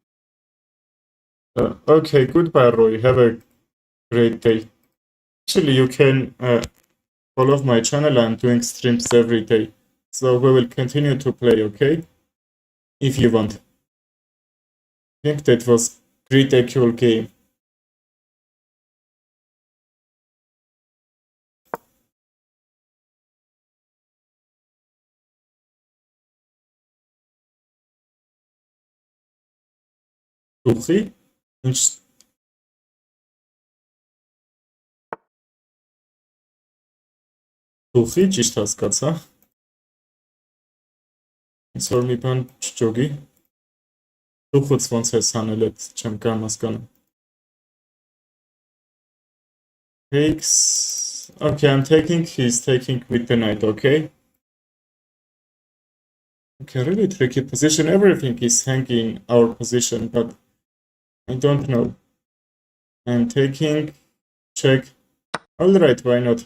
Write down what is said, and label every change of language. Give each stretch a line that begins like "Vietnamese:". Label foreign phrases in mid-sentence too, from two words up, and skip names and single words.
English: Okay, goodbye Roy, have a great day. Actually, you can follow my channel, I'm doing streams every day. So we will continue to play, okay? If you want. I think that was great actual game.
Armenian: Ուղի, ինչ ուղի ճիշտ հասկացա։ Ինչ որ մի բան չջոգի։ Ուղուց ոնց ես հանել այդ չեմ կամ հասկանում։ Takes.
English: Okay, I'm taking, he's taking with the knight, okay? Okay, really tricky position. Everything is hanging our position, but I don't know. I'm taking, check. Alright, why not?